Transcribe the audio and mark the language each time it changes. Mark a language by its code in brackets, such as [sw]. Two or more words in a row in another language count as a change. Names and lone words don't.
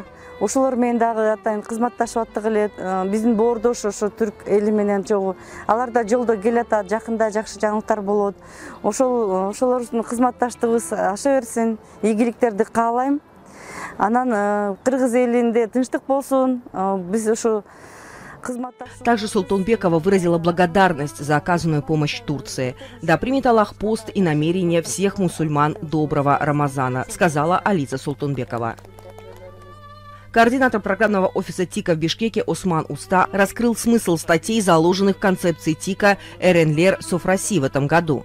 [ky] Ошолор менен дагы атайын кызматташып аттык эле. Биздин боордош ошо түрк эли менен чогуу. Алар да жолдо келатат, жакында жакшы жаңылыктар болот. Ошолордун кызматташтыгыбыз аша берсин, ийгиликтерди каалайм. Анан кыргыз элинде тынчтык болсун. Биз ошо [ru] Также Солтунбекова выразила благодарность за оказанную помощь Турции. Да примет Аллах пост и намерения всех мусульман доброго Рамазана, сказала Ализа Солтунбекова. Координатор программного офиса ТИКа в Бишкеке Осман Уста раскрыл смысл статей, заложенных в концепции ТИКа Эренлер Софраси в этом году.